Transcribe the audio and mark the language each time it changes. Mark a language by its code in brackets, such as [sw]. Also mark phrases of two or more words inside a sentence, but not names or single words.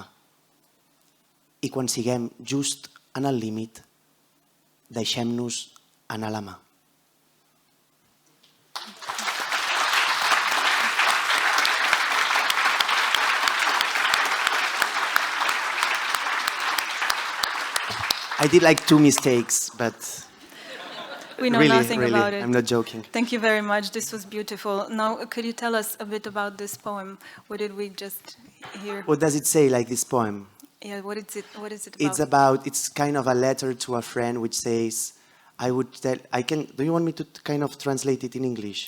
[ca] I quan siguem just en el límit, deixem-nos anar la mà. [en] I did like 2 mistakes, but We know really, nothing really, about it. I'm not joking. Thank you very much. This was beautiful. Now, could you tell us a bit about this poem? What did we just hear? What does it say, like this poem? Yeah, what is it? What is it about? It's kind of a letter to a friend which says, do you want me to kind of translate it in English?